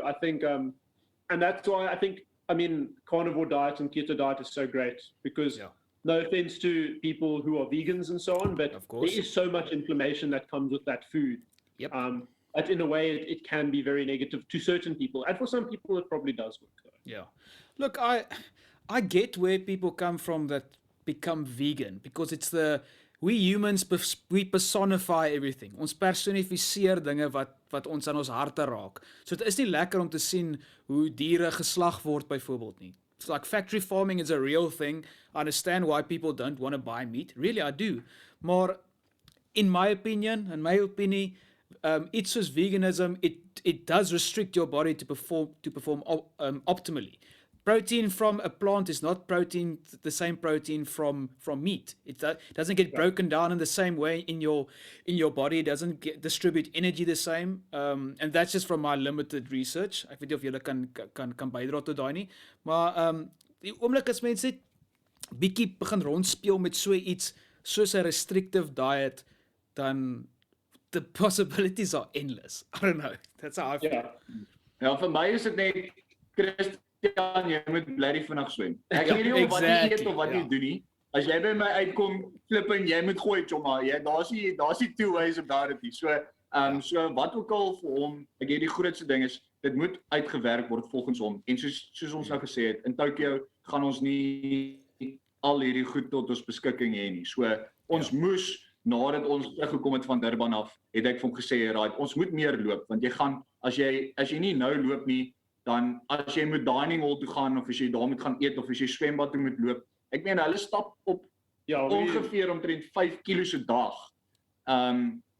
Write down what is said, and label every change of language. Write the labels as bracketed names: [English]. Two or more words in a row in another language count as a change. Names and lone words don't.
[English] I think, and that's why I mean, carnivore diet and keto diet is so great because no offense to people who are vegans and so on, but there is so much inflammation that comes with that food. But in a way, it can be very negative to certain people, and for some people, it probably does work. Yeah, look, I get where people come from that become vegan because it's we humans we personify everything. [Afrikaans] Ons personifiseer dinge wat ons aan ons harte raak. So dit is nie lekker om te sien hoe diere geslag word byvoorbeeld nie. [English] It's like factory farming is a real thing. I understand why people don't want to buy meat. Really, I do. Maar in my opinion, it's just veganism. It does restrict your body to perform optimally. Protein from a plant is not the same protein from meat. It doesn't get broken down in the same way in your body. It doesn't distribute energy the same. And that's just from my limited research. [Afrikaans] Ek weet nie of julle kan bydra tot daai nie. Maar die oomblik as mense net bietjie begin rondspeel met so iets soos 'n [English] restrictive diet, [Afrikaans] dan [English] the possibilities are endless. I don't know. That's how I feel. [Afrikaans] Ja, vir my is dit net jy moet bly vinnig swem. Ek weet nie wat jy eet of wat jy doen nie. As jy by my uitkom, flip en jy moet gooi, chomma. Daar's nie [English] two ways about it [Afrikaans] nie. So wat ook al vir hom, ek weet die grootste ding is, dit moet uitgewerk word volgens hom. En soos ons nou gesê het, in Tokyo gaan ons nie al hierdie goed tot ons beskikking hê nie. So ons moes, nadat ons teruggekom het van Durban af, het ek vir hom gesê, right, ons moet meer loop, want jy gaan, as jy nie nou loop nie, dan as jy moet [English] dining hall [Afrikaans] toe gaan, of as jy daar moet gaan eet, of as jy swembad toe moet loop, ek meen, hulle stap op ongeveer omtrent 5 kilo se dag.